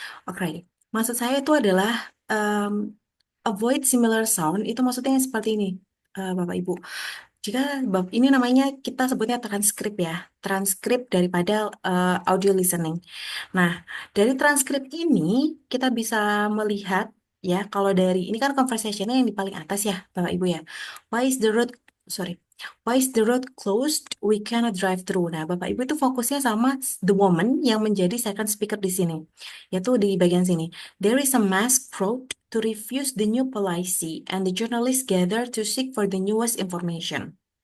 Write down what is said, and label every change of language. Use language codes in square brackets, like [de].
[id] Oke, maksud saya itu adalah um, [en] avoid similar sound, [id] itu maksudnya yang seperti ini, Bapak Ibu. Jika bab ini namanya kita sebutnya transkrip ya, transkrip daripada audio listening. Nah, dari transkrip ini kita bisa melihat ya, kalau dari ini kan conversationnya yang di paling atas ya, Bapak Ibu ya. [en] Why is the road, sorry, why is the road closed? We cannot drive through. [id] Nah, Bapak Ibu itu fokusnya sama [en] the woman [id] yang menjadi second speaker di sini, yaitu di bagian sini. [en] There is a mass crowd to refuse the new policy and the journalists gather to seek for the newest information.